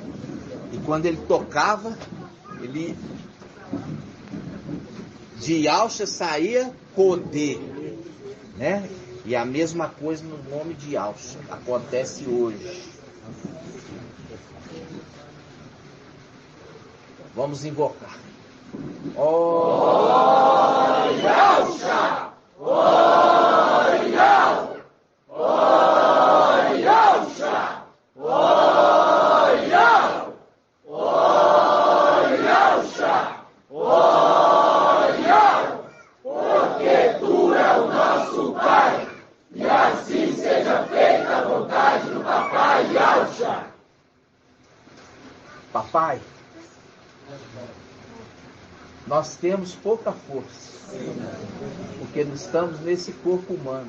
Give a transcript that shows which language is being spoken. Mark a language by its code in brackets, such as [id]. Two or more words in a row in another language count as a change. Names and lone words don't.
[pt] E quando ele tocava, de Auxa saía poder, né? E a mesma coisa no nome de Auxa acontece hoje. Vamos invocar. Oi, Auxa! Oi, Auxa! Oi, Auxa! Oi, Auxa! Oi, Auxa! Oi, Auxa! Porque tu é o nosso Pai, e assim seja feita a vontade do Papai Auxa. Papai, nós temos pouca força, porque nós estamos nesse corpo humano.